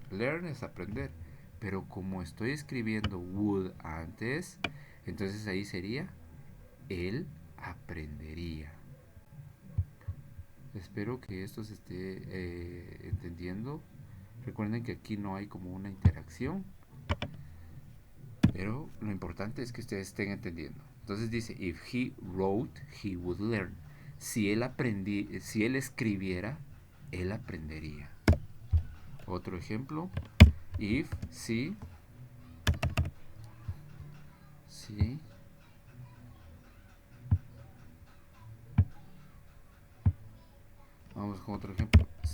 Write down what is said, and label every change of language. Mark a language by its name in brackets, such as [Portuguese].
[Spanish] Learn es aprender. Pero como estoy escribiendo would antes, entonces ahí sería él aprendería. Espero que esto se esté entendiendo. Recuerden que aquí no hay como una interacción, pero lo importante es que ustedes estén entendiendo. Entonces dice, [English] if he wrote, he would learn. [Spanish] Si él escribiera, él aprendería. Otro ejemplo, if, si, vamos con otro ejemplo.